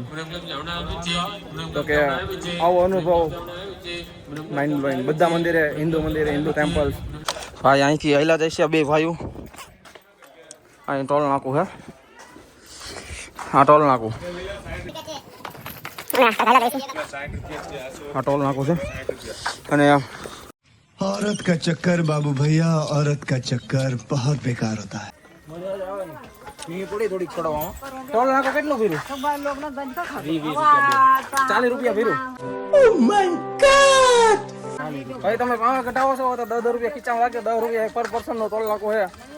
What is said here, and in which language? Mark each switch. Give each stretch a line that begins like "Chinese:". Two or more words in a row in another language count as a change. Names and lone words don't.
Gujarati: તો કે આવો અનુભવ
English: mind blowing.
Gujarati: બધા મંદિરે,
English: Hindu temples.
Gujarati: ભાઈ અહીંથી હાઈલા જાય છે બે ભાઈઓ. અહીં ટોલ નાકું હે. હા, ટોલ નાકું. હા, ટોલ નાકું છે. અને
Hindi: औरत का चक्कर बाबू भैया, औरत का चक्कर बहुत बेकार होता है.
Gujarati: થોડીક છોડવામાં ટોલ નાકો કેટલું ભર્યું? 40 રૂપિયા ભર્યું. ભાઈ તમે પાવા ઘટાવો છો તો 10 રૂપિયા ખીચામાં લાગે. 10 રૂપિયા
English: per person
Gujarati: નો ટોલ નાકો છે.